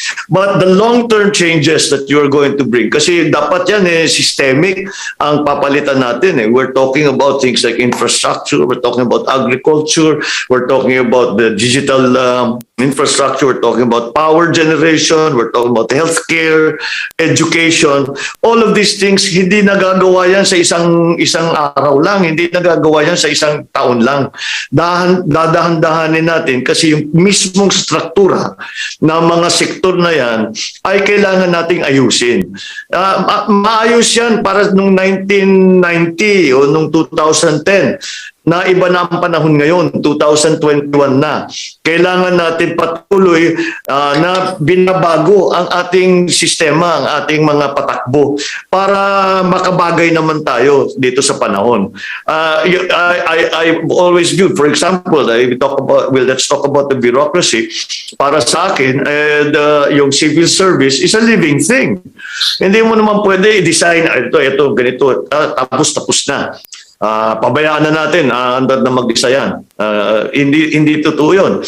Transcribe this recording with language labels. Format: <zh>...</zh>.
<en>But the long term changes that you're going to bring,</en> <tl>kasi dapat yan systemic ang papalitan natin eh.</tl> <en>We're talking about things like infrastructure, we're talking about agriculture, we're talking about the digital infrastructure, we're talking about power generation, we're talking about healthcare, education. All of these things,</en> <tl>hindi nagagawa yan sa isang araw lang, hindi nagagawa yan sa isang taon lang. Dadahan-dahanin natin kasi yung mismong struktura ng mga sektor na yan ay kailangan nating ayusin. Maayos yan para nung 1990 o nung 2010. Na iba na ang panahon ngayon, 2021 na. Kailangan natin patuloy na binabago ang ating sistema, ang ating mga patakbo para makabagay naman tayo dito sa panahon.</tl> <en>I always view, for example, let's talk about the bureaucracy.</en> <tl>Para sa akin, yung</tl> <en>civil service is a living thing.</en> <tl>Hindi mo naman pwede i-design, ito, ganito, tapos na. Pabayaan na natin, andad na mag-isa yan. Hindi totoo yun.</tl>